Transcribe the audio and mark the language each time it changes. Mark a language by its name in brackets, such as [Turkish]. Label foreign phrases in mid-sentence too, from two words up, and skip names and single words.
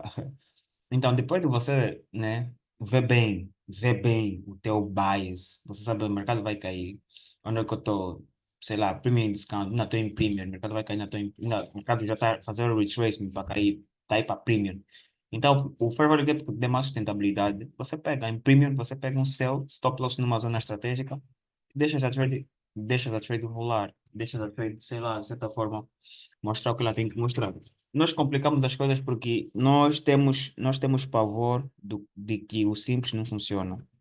[Portuguese] Então, depois de você, né, ver bem o teu bias, você sabe, o mercado vai cair. Onde é que eu estou, sei lá, [English] premium discount, [Portuguese] não estou em premium, o mercado vai cair, o mercado já está fazendo o retracement para cair, tá aí para premium. Então, o [English] fair value gap [Portuguese] que dê mais sustentabilidade, você pega em premium, você pega um sell, [English] stop loss [Portuguese] numa zona estratégica, deixa a trade, deixa a trade rolar, deixa a trade, sei lá, de certa forma, mostrar o que ela tem que mostrar. nós complicamos as coisas porque nós temos pavor de que o simples não funciona.